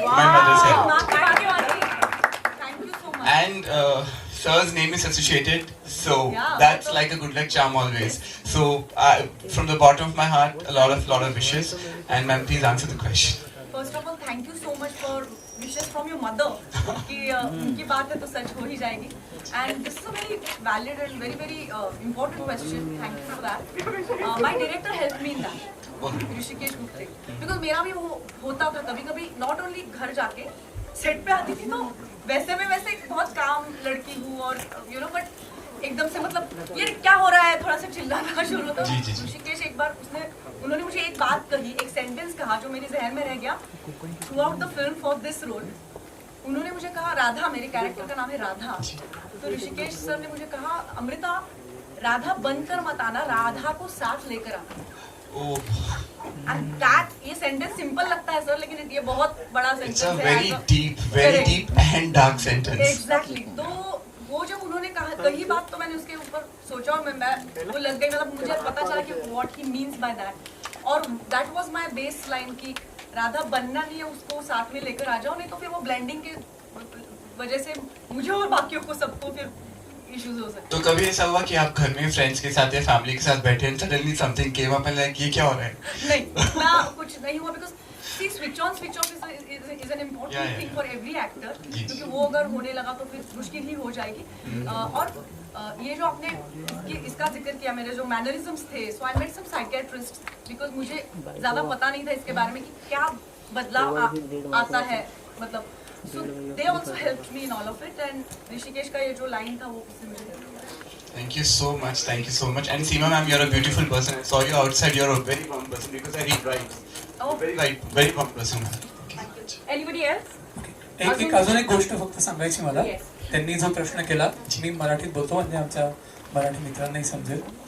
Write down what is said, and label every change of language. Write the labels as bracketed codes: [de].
[en] My mother said. Thank you so much. And sir's name is associated, so that's like a good luck charm always. So from the bottom of my heart, a lot of wishes. And ma'am, please answer the question. First of all, thank you so much for wishes from your mother. [hi] कि उनकी बात है तो सच हो ही जाएगी. [en] And this is a very valid and very important question. Thank you for that. My director helped me in that. [hi] Rishikesh Gupte. Because मेरा भी वो होता था कभी-कभी, [en] not only [hi] घर जाके सेट पे आती थी तो वैसे में वैसे बहुत काम लड़की हूँ और but एकदम से मतलब ये क्या हो रहा है, थोड़ा सा चिल्लाना शुरू होता है. ऋषिकेश एक बार उन्होंने मुझे एक बात कही, एक सेंटेंस कहा जो मेरे जहन में रह गया [en] Throughout the film for this role. [hi] उन्होंने मुझे कहा, राधा, मेरे कैरेक्टर का नाम है राधा, तो ऋषिकेश सर ने मुझे कहा, अमृता राधा बनकर मत आना, राधा को साथ लेकर आना. And that, ये सेंटेंस सिंपल लगता है सर, लेकिन ये बहुत बड़ा सेंटेंस है. [en] very deep and dark sentence. Exactly. [hi] तो वो जब उन्होंने कही बात तो मैंने उसके ऊपर सोचा और मैं वो लग गई, मतलब मुझे पता चला कि [en] what he means by that. [hi] और [en] that was my baseline [hi] कि राधा बनना नहीं है, उसको साथ में लेकर आ जाओ, नहीं तो फिर वो ब्लेंडिंग के वजह से मुझे और बाकियों को सबको फिर इश्यूज हो सकते. तो कभी ऐसा हुआ कि आप घर में फ्रेंड्स के साथ या फैमिली के साथ बैठे हैं, [en] suddenly something came up and like [hi] ये क्या हो रहा है? नहीं, ना कुछ नहीं हुआ, [en] Because see, switch on switch off is an important thing for every actor. [hi] क्योंकि वो अगर होने लगा तो फिर मुश्किल ही हो जाएगी. और ये जो आपने इसका जिक्र किया, मेरे जो मैनरिज्म्स थे, [en] so I met some psychiatrists [hi] because मुझे ज़्यादा पता नहीं था इसके बारे में कि क्या बदलाव आता है, मतलब [en] so they also helped me in all of it. [hi] And Rishikesh का ये जो लाइन था वो उससे मुझे help किया. [en] Thank you so much, thank you so much. And Seema ma'am, you're a beautiful person. I saw you outside. You're a very warm person because I read right. Oh, very warm person. Anybody else? [mr] एक अजून एक गोष्ट फक्त सांगायची मला. त्यांनी जो प्रश्न केला, मी मराठीत बोलतो म्हणजे आमच्या मराठी मित्रांनाही समजेल.